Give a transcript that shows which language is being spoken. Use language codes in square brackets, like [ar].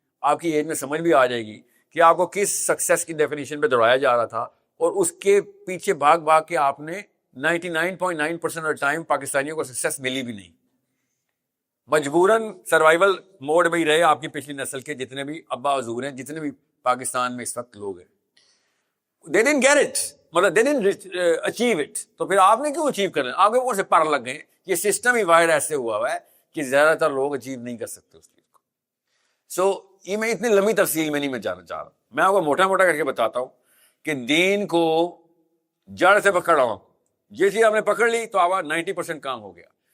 [ur] آپ کی ایج میں سمجھ بھی آ جائے گی کہ آپ کو کس سکسیس کی ڈیفینیشن پہ دوڑایا جا رہا تھا, اور اس کے پیچھے بھاگ کے آپ نے 99.9% آف ٹائم پاکستانیوں کو سکسیس ملی بھی نہیں, مجبوراً سروائیول موڈ میں ہی رہے آپ کی پچھلی نسل کے جتنے بھی ابا حضور ہیں, جتنے بھی پاکستان میں اس وقت لوگ ہیں. [en] they didn't get it, مطلب they didn't achieve it. [ur] تو پھر آپ نے کیوں اچیو کرنا, آپ کے اوپر سے پر لگ گئے. یہ سسٹم ہی وائر ایسے ہوا ہے کہ زیادہ تر لوگ اچیو نہیں کر سکتے اس چیز کو. سو یہ میں اتنی لمبی تفصیل میں نہیں میں جانا چاہ رہا, میں آپ کو موٹا موٹا کر کے بتاتا ہوں کہ دین کو جڑ سے پکڑا, یہ چیز آپ نے پکڑ لی تو آپ کا 90% کام ہو گیا.